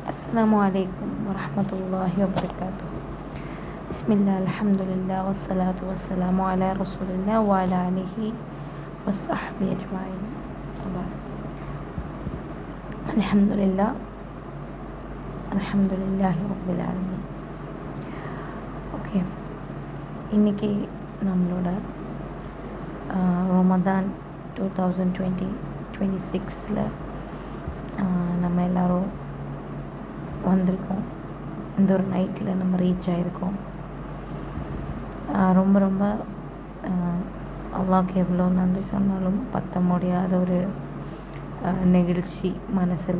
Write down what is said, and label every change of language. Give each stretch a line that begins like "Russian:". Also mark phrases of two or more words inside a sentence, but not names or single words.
Arabic: السلام عليكم ورحمة الله وبركاته. بسم الله، الحمد لله، والصلاة والسلام على رسول الله وعلى آله وصحبه أجمعين. الحمد لله، الحمد لله رب العالمين.
Tamil: ஓகே, இன்றைக்கி நம்மளோட ரமதான் 2026 நம்ம எல்லோரும் வந்திருக்கோம். இந்த ஒரு நைட்டில் நம்ம ரீச் ஆகிருக்கோம். ரொம்ப ரொம்ப அல்லாஹ்க்கு எவ்வளோ நன்றி சொன்னாலும் பத்த முடியாத ஒரு நெகிழ்ச்சி மனசில்.